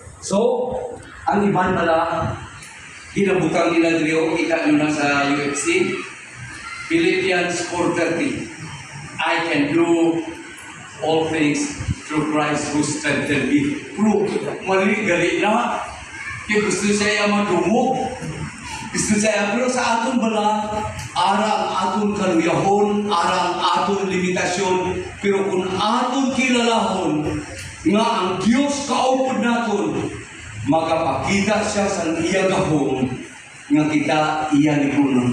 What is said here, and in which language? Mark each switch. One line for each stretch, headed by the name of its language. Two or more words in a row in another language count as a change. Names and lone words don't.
Hiligaynon: So, ang iban pala, hinabutang nila dito, kita nyo na sa UFC, Philippians 4:30.
English: I can do all things through Christ who strengthened me.
Hiligaynon: Pero, mali-gali na.
Filipino: Kaya gusto siya yung madumog.
Hiligaynon: Gusto siya, pero sa aton bala, arang aton kaluyahon, arang aton limitasyon, pero kung aton kilalahon, nga ang Diyos kaupod naton, magapakita siya sa iya gahong, nga kita iya likunon.